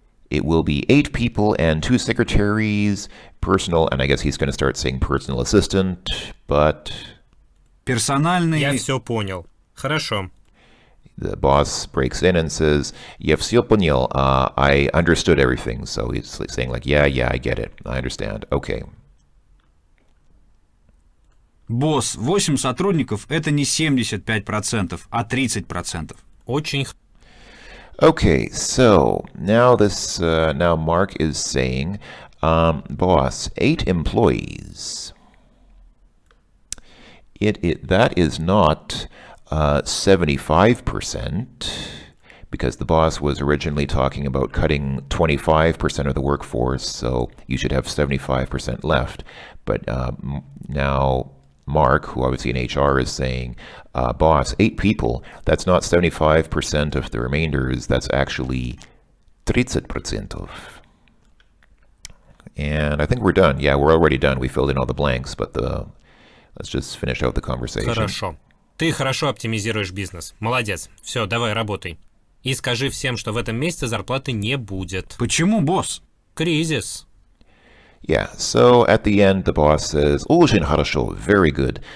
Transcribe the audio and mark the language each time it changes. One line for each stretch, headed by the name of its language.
English: it will be 8 people and 2 secretaries, personal, and I guess he's going to start saying personal assistant, but...
Russian: Персональный... Я все понял. Хорошо.
English: The boss breaks in and says,
Russian: я все понял,
English: I understood everything. So he's saying like, yeah, I get it. I understand. Okay.
Russian: Босс, 8 сотрудников – это не 75%, а 30%. Очень...
English: Okay, so now now Mark is saying, boss, 8 employees. That is not 75%, because the boss was originally talking about cutting 25% of the workforce, so you should have 75% left. But now Mark, who obviously in HR is saying, boss, 8 people, that's not 75% of the remainders, that's actually 30%. And I think we're done. Yeah, we're already done. We filled in all the blanks, but let's just finish out the conversation.
Russian: Хорошо. Ты хорошо оптимизируешь бизнес. Молодец. Все, давай, работай. И скажи всем, что в этом месяце зарплаты не будет. Почему, босс? Кризис.
English: Yeah, so at the end, the boss says,
Russian: очень хорошо,
English: very good.